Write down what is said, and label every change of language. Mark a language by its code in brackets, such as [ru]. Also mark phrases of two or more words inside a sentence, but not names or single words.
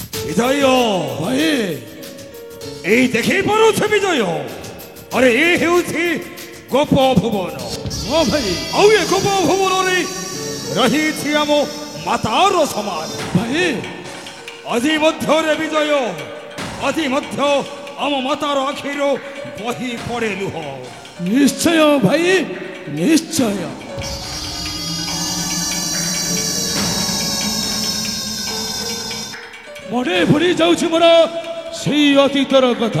[or] বিজয় ଭାଇ ଏଇ ଦେଖି ପାରୁଛ ବିଜୟ ଆରେ ଏ ହେଉଛି ଗୋପ ଭୁବନ ହଁ ଭାଇ ଆଉ ଏ ଗୋପ ଭୁବନରେ ରହିଛି ଆମ ମାତାର ସମାଜ ଭାଇ ଆଜି ମଧ୍ୟରେ ବିଜୟ ଆଜି ମଧ୍ୟ ଆମ ମାତାର ଆଖିରୁ ବହି ପଡ଼େ ଲୁହ ନିଶ୍ଚୟ ଭାଇ ନିଶ୍ଚୟ ମନେ ପଡ଼ି ଯାଉଛି ମୋର ସେଇ ଅତୀତର କଥା